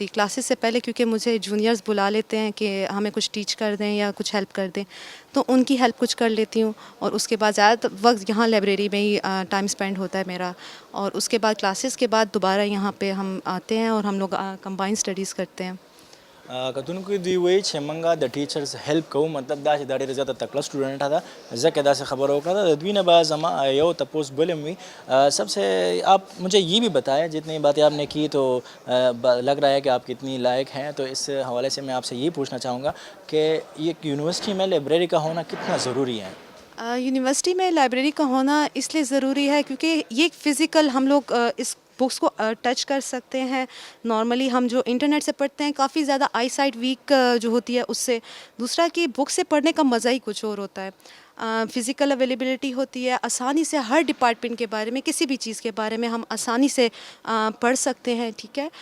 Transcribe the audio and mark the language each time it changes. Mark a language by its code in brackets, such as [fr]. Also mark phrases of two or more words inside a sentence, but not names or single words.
[ur] کلاسز سے پہلے کیونکہ مجھے جونیئرز بلا لیتے ہیں کہ ہمیں کچھ ٹیچ کر دیں یا کچھ ہیلپ کر دیں، تو ان کی ہیلپ کچھ کر لیتی ہوں. اور اس کے بعد زیادہ وقت یہاں لائبریری میں ہی [en] time spend [ur] ہوتا ہے میرا. اور اس کے بعد کلاسز کے بعد دوبارہ یہاں پہ ہم آتے ہیں اور ہم لوگ [en] combine studies [ur] کرتے ہیں. [ps] کتونکو دی وی چې منګه د [en] teachers help [ps] کوو، مطلب دا چې دا ډېره زیاته تکړه سټوډنټه ده، ځکه داسې خبره وکړه. د دوی نه به زما یو تپوس بل هم وي. [ur] سب سے آپ مجھے یہ بھی بتائیں، جتنی باتیں آپ نے کی تو لگ رہا ہے کہ آپ کتنی لائق ہیں، تو اس حوالے سے میں آپ سے یہ پوچھنا چاہوں گا کہ یہ یونیورسٹی میں لائبریری کا ہونا کتنا ضروری ہے؟ یونیورسٹی میں لائبریری کا ہونا اس لیے ضروری ہے کیونکہ یہ فزیکل ہم لوگ اس بکس کو ٹچ کر سکتے ہیں. نارملی ہم جو انٹرنیٹ سے پڑھتے ہیں کافی زیادہ [en] eye sight weak [ur] جو ہوتی ہے اس سے. دوسرا کہ بک سے پڑھنے کا مزا ہی کچھ اور ہوتا ہے. [en] physical availability [ur] ہوتی ہے، آسانی سے ہر ڈپارٹمنٹ کے بارے میں، کسی بھی چیز کے بارے میں ہم آسانی سے پڑھ سکتے ہیں، ٹھیک ہے.